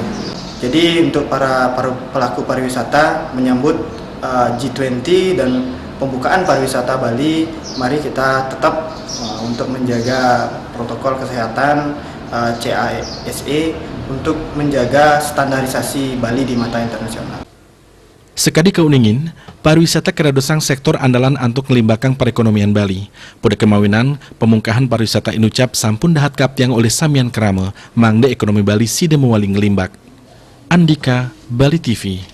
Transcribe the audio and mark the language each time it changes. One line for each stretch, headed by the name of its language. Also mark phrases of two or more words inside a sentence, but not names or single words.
Indonesian: Jadi untuk para pelaku pariwisata menyambut G20 dan pembukaan pariwisata Bali, mari kita tetap untuk menjaga protokol kesehatan CASE untuk menjaga standarisasi Bali di mata internasional.
Balinese: Sekadi keuningin, pariwisata keradosang sektor andalan untuk ngelimbakang perekonomian Bali. Pada kemawinan, pemungkahan pariwisata inucap sampun dahat kaptiang oleh samian krame, mangde ekonomi Bali side mewali ngelimbak. Andika, Bali TV.